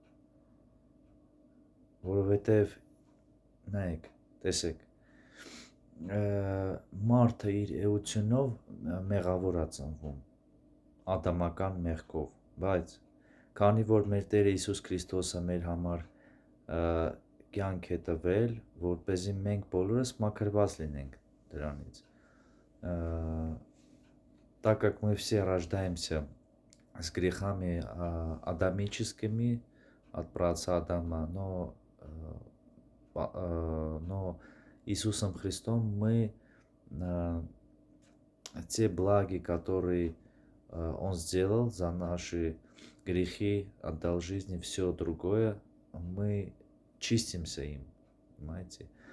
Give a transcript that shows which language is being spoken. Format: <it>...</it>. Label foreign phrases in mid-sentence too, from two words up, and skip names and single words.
<hy>որովհետեւ նայեք, տեսեք, մարդը իր էությունով մեղավոր է ծնվում, ադամական մեղքով, բայց քանի որ մեր Տերը Հիսուս Քրիստոսը մեր համար կյանք է տվել, որպեսզի մենք բոլորս մաքրված լինենք դրանից,</hy> <ru>так как мы все рождаемся с грехами адамическими от праотца Адама, но Иисусом Христом мы те благи, которые Он сделал за наши грехи, отдал жизни, все другое, мы чистимся им, понимаете?</ru>